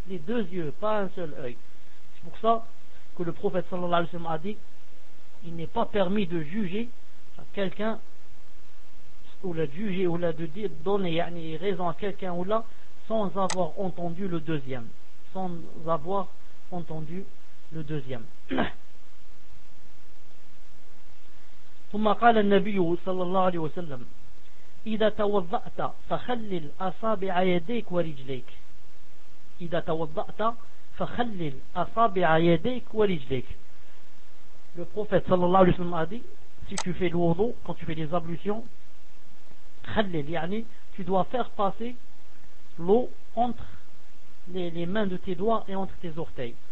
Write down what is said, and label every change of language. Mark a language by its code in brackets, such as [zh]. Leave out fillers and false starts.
[fr] Les deux yeux, pas un seul œil. C'est pour ça que le prophète sallallahu alayhi wa sallam a dit, il n'est pas permis de juger quelqu'un, ou de juger, ou de donner yani, raison à quelqu'un ou là, sans avoir entendu le deuxième. Sans avoir entendu le deuxième. [ar] ثم قال النبي صلى الله عليه وسلم إذا توضأت فخلل أصابع يديك ورجليك. إذا توضأت فخلل أصابع يديك ورجليك. [fr] Le prophète صلى الله عليه وسلم a dit, si tu fais le wudu, quand tu fais les ablutions, خلل يعني tu dois faire passer l'eau entre les mains de tes doigts et entre tes orteils.